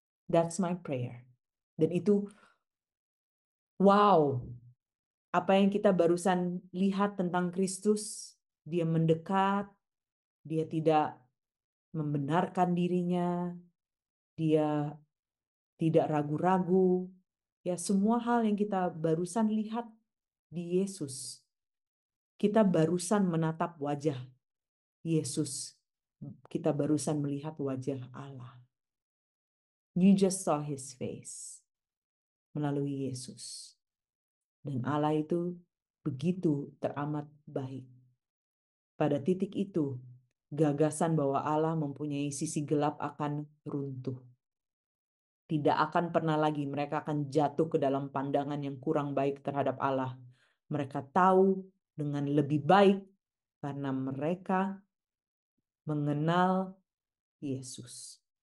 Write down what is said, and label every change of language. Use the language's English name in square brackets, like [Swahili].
[English] That's my prayer. [Indonesian] Dan itu, wow, apa yang kita barusan lihat tentang Kristus, dia mendekat, dia tidak membenarkan dirinya, dia tidak ragu-ragu. Ya, semua hal yang kita barusan lihat di Yesus, kita barusan menatap wajah Yesus. Kita barusan melihat wajah Allah. [English] You just saw his face [Indonesian] melalui Yesus. Dan Allah itu begitu teramat baik. Pada titik itu, gagasan bahwa Allah mempunyai sisi gelap akan runtuh. Tidak akan pernah lagi mereka akan jatuh ke dalam pandangan yang kurang baik terhadap Allah. Mereka tahu dengan lebih baik karena mereka mengenal Yesus.